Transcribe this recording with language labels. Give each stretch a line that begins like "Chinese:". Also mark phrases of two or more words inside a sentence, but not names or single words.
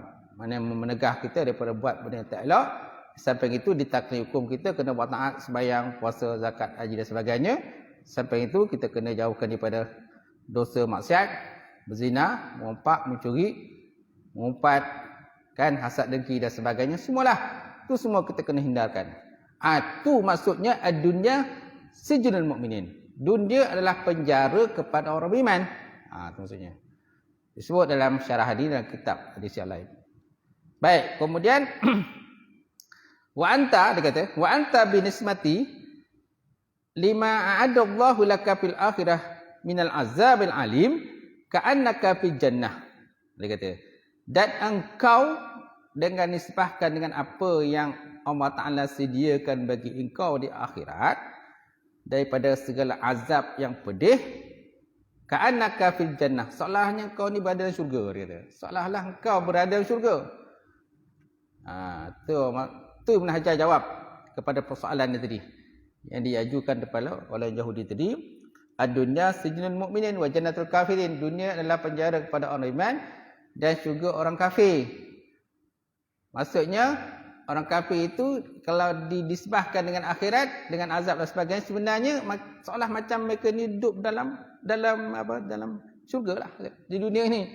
Malay: Mana menegah kita daripada buat benda yang tak elok. Sampai itu ditaklif hukum kita kena buat taat, sembahyang, puasa, zakat, haji dan sebagainya. Sampai itu kita kena jauhkan daripada dosa maksiat, berzina, mengumpat, mencuri, mengumpat, kan, hasad dengki dan sebagainya. Semualah. Itu semua kita kena hindarkan. Itu maksudnya dunia
Arabic: سجن المؤمنين.
Malay: Dunia adalah penjara kepada orang beriman. Itu maksudnya. Disebut dalam syarah hadis dan kitab hadis yang lain. Baik, kemudian
Arabic: وأنت,
Malay: dia kata,
Arabic: وأنت بالنسبة لما أعد الله لك في الآخرة من العذاب الأليم كأنك في الجنة.
Malay: Dia kata, dan engkau dengan nisbahkan dengan apa yang Allah Ta'ala sediakan bagi engkau di akhirat daripada segala azab yang pedih,
Arabic: كأنك في الجنة,
Malay: seolahnya engkau ni berada dalam syurga. Dia kata, seolah-olah engkau berada dalam syurga. Tu Ibn Hajar jawab kepada persoalan dia tadi yang diajukan kepada oleh Yahudi tadi.
Arabic: الدنيا سجن المؤمنين وجنة الكافرين.
Malay: Dunia adalah penjara kepada orang iman dan syurga orang kafir. Maksudnya orang kafir itu kalau didisbahkan dengan akhirat, dengan azab dan sebagainya, sebenarnya seolah macam mereka ni hidup dalam syurga lah di dunia ini.